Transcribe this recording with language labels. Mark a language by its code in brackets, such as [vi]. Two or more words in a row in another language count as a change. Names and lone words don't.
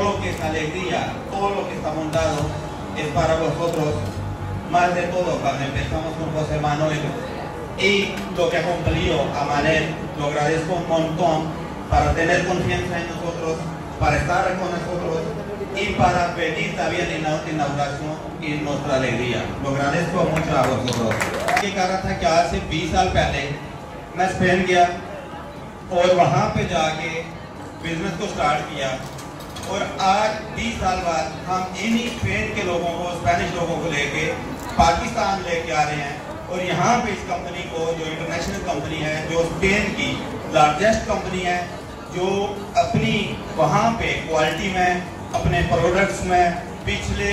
[es] lo que es alegría, todo lo que está montado es para vosotros, más de todo cuando empezamos con José Manuel y lo que ha cumplido a Manel, lo agradezco un montón para tener confianza en nosotros, para estar con nosotros y para pedir también en la inauguración y nuestra alegría. Lo agradezco mucho a vosotros. [ur] یہ کہہ رہا تھا کہ آج سے 20 سال پہلے میں اسپین گیا اور وہاں پہ جا کے بزنس کو سٹارٹ کیا، اور آج 20 سال بعد ہم انہی اسپین کے لوگوں کو، اسپینش لوگوں کو لے کے پاکستان لے کے آ رہے ہیں، اور یہاں پہ اس کمپنی کو جو [en] international company [ur] ہے، جو اسپین کی [en] largest company [ur] ہے، جو اپنی وہاں پہ کوالٹی میں، اپنے پروڈکٹس میں پچھلے